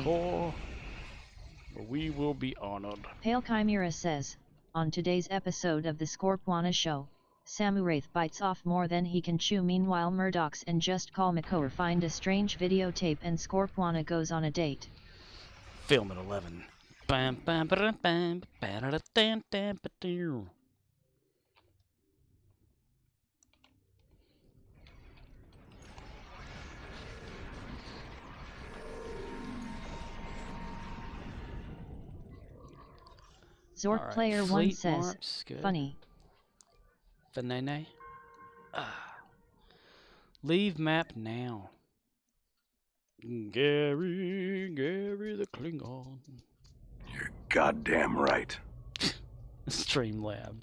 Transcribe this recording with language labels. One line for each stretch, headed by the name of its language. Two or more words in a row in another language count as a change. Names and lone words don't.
English: Stovacor, where we will be honored. Pale Chimera says, on today's episode of the Scorpwana show, Samuraith bites off more than he can chew. Meanwhile Murdoch's and Just Call McCower find a strange videotape and Scorpwana goes on a date. Film at 11. Bam, bam, bam, bam, bam, bam, bam, bam. Zork Right, Player 1 Fleet says, Marks, good. funny. Fanene. Leave map now. Gary the Klingon. You're goddamn right. Streamlabs.